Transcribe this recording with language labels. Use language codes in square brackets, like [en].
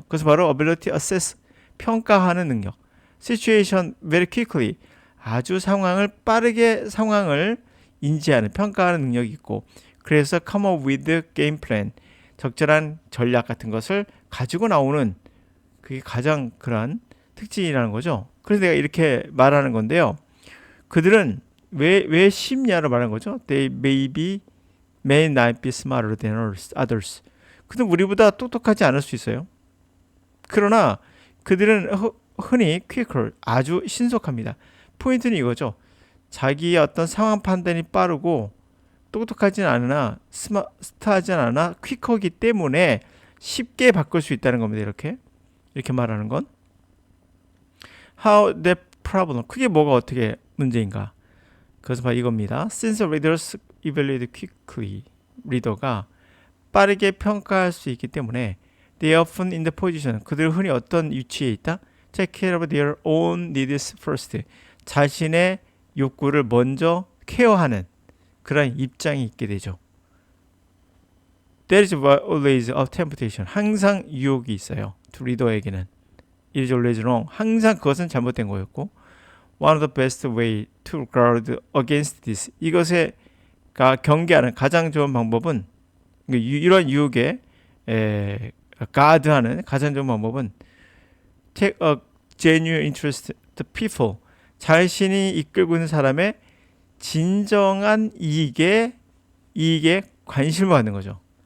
[ko] 그래서 바로 [en] ability to assess, [ko] 평가하는 능력, [en] situation very quickly, [ko] 아주 빠르게 상황을 인지하는, 평가하는 능력이 있고, 그래서 [en] come up with the game plan, [ko] 적절한 전략 같은 것을 가지고 나오는, 그게 가장 그런 특징이라는 거죠. 그래서 내가 이렇게 말하는 건데요. 그들은 왜 쉽냐로 말하는 거죠. [en] They may not be smarter than others. [ko] 그들은 우리보다 똑똑하지 않을 수 있어요. 그러나 그들은 흔히 quicker, 아주 신속합니다. 포인트는 이거죠. 자기의 어떤 상황 판단이 빠르고 똑똑하진 않으나 스마트하진 않아 퀵하기 때문에 쉽게 바꿀 수 있다는 겁니다. 이렇게 말하는 건 [en] how that problem, [ko] 그게 뭐가 어떻게 문제인가. 그래서 바로 이겁니다. [en] Since readers evaluate quickly, [ko] 리더가 빠르게 평가할 수 있기 때문에 [en] they often in the position, [ko] 그들 흔히 어떤 위치에 있다? [en] Take care of their own needs first, [ko] 자신의 욕구를 먼저 케어하는 그런 입장이 있게 되죠. [en] There is always a temptation, [ko] 항상 유혹이 있어요. 리더에게는 [en] It is always wrong, [ko] 항상 그것은 잘못된 거였고, [en] One of the best way to guard against this, [ko] 이것에 경계하는 가장 좋은 방법은, 이런 유혹에 가드하는 가장 좋은 방법은 [en] take a genuine interest to people, [ko] 자신이 이끌고 있는 사람의 진정한 이익에 관심을 갖는 거죠.